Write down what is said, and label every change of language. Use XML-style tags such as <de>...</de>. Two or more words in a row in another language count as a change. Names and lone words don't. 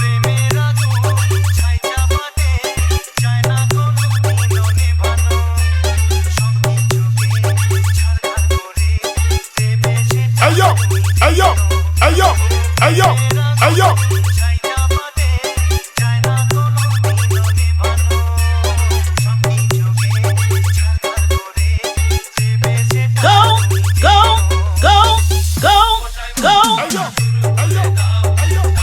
<bn>প্রেমের আগুন ছাই চাপাতে চায় না কোনো দিনও নেভানো, সবকিছুকে ছারখার করে দেবে সে। Ayo, ayo, ayo, ayo, ayo. ছাই চাপাতে চায় না কোনো দিনও নেভানো, সবকিছুকে ছারখার করে দেবে সে।</bn> <en>Go, go, go, go, go. Ayo, ayo, ayo.</en>